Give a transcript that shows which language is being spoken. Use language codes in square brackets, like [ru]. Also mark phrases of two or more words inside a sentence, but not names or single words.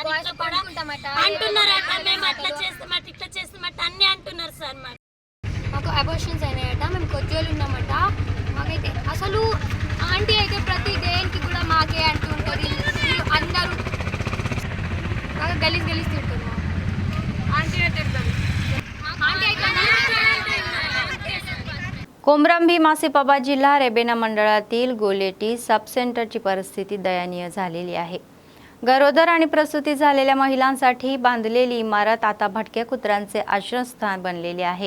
[te] ఇట్లా కూడా అంటున్నారట, మేము అట్లా చేస్తామట ఇట్లా చేస్తామట అన్ని అంటున్నారు సార్. మాకు అబార్షన్స్ అయినాయట, మేము కొద్దిగా ఉన్నామట. మాకైతే అసలు ఆంటీ అయితే ప్రతి దేనికి కూడా మాకే అంటూ ఉంటుంది. అందరూ బాగా గలీజ్ తింటున్నారు. ఆంటీ తింటారు. [mr] कोमरंभीम आसिफाबाद जिल्हा रेबेना मंडळातील गोलेटी सब सेंटरची परिस्थिती दयनीय झालेली आहे. गरोदर आणि प्रसूती झालेल्या महिलांसाठी बांधलेली इमारत आता भटक्या कुत्र्यांचे आश्रयस्थान बनलेले आहे.